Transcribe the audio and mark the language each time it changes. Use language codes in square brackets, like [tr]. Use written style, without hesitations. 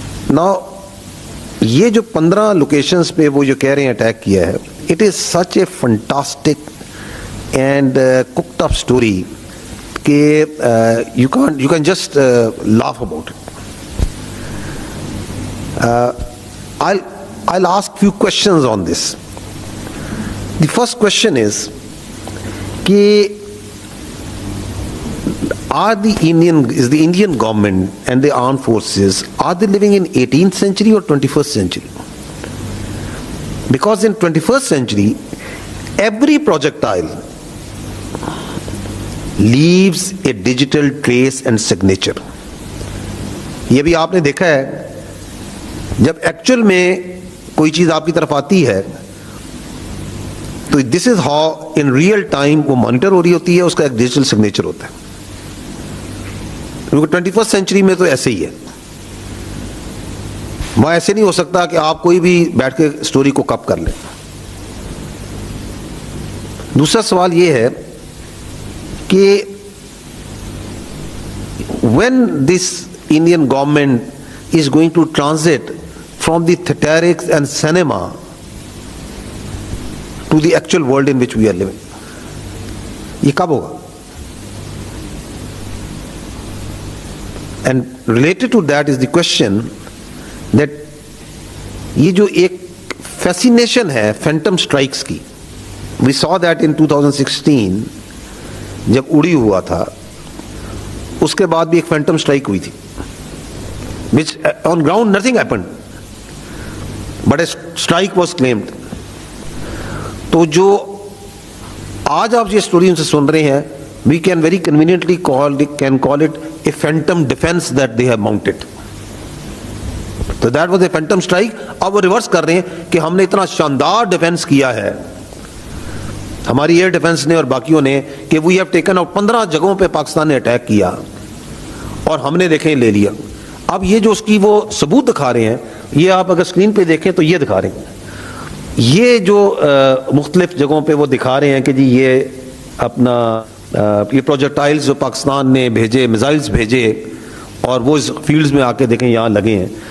[ur] نا یہ جو 15 لوکیشنز پہ وہ جو کہہ رہے ہیں اٹیک کیا ہے, [en] it is such a fantastic and cooked up story [ur] کہ [en] you can just laugh about it. I'll ask few questions on this. The first question is کہ is the Indian government and the armed forces, are they living in 18th century or 21st century? Because in 21st century every projectile leaves a digital trace and signature. [ur] یہ بھی آپ نے دیکھا ہے, جب actual میں کوئی چیز آپ کی طرف آتی ہے تو [en] this is how in real time [ur] وہ مانیٹر ہو رہی ہوتی ہے, اس کا ایک ڈیجیٹل سگنیچر ہوتا ہے. کیونکہ 21st سینچری میں تو ایسے ہی ہے, وہاں ایسے نہیں ہو سکتا کہ آپ کوئی بھی بیٹھ کے اسٹوری کو کپ کر لیں. دوسرا سوال یہ ہے کہ [en] when this Indian government is going to transit from the theatrics and cinema to the actual world in which we are living, [ur] یہ کب ہوگا؟ [en] And related to that is the question that [ur] یہ جو ایک فیسینیشن ہے phantom strikes کی, [en] we saw that in 2016 [ur] جب اڑی ہوا تھا اس کے بعد بھی ایک فینٹم اسٹرائک ہوئی تھی [en] which on ground nothing happened but a strike was claimed. [ur] تو جو آج آپ یہ اسٹوری ان سے سن رہے ہیں [en] we can very conveniently call it a phantom defense that they have mounted. تو that was a phantom strike. [ur] اب وہ ریورس کر رہے ہیں کہ ہم نے اتنا شاندار ڈیفینس کیا ہے ہماری ایئر ڈیفینس نے اور باقیوں نے کہ [en] we have taken out [ur] 15 جگہوں پہ پاکستان نے اٹیک کیا اور ہم نے دیکھیں لے لیا. اب یہ جو اس کی وہ ثبوت دکھا رہے ہیں یہ آپ اگر اسکرین پہ دیکھیں تو یہ دکھا رہے ہیں یہ جو مختلف جگہوں پہ وہ دکھا رہے ہیں کہ جی یہ اپنا یہ پروجیکٹائلز جو پاکستان نے بھیجے میزائلز بھیجے اور وہ اس فیلڈز میں آ کے دیکھیں یہاں لگے ہیں.